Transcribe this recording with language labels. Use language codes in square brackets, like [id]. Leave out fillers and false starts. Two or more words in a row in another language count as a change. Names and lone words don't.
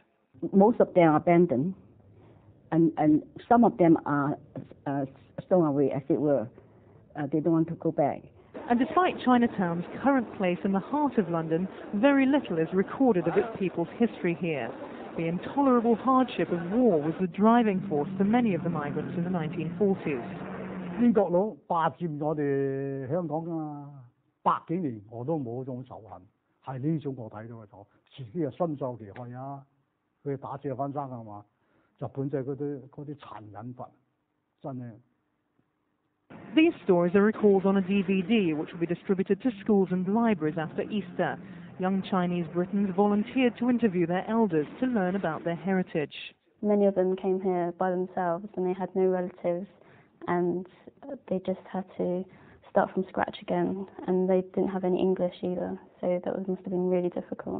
[en] Most of them are abandoned, and some of them are thrown away, as it were. They don't want to go back. And despite Chinatown's current place in the heart of London, very little is recorded of its people's history here. The intolerable hardship of war was the driving force for many of the migrants in the 1940s. [yue] 英國佬霸佔我哋香港啊，100幾年我都冇嗰種仇恨，係呢種我睇到嘅咗，自己又深受其害啊！佢打借翻生係嘛？日本仔嗰啲殘忍法，真係。 [en] These stories are recalled on a DVD which will be distributed to schools and libraries after Easter. Young Chinese Britons volunteered to interview their elders to learn about their heritage. Many of them came here by themselves and they had no relatives and they just had to start from scratch again, and they didn't have any English either, so that must have been really difficult.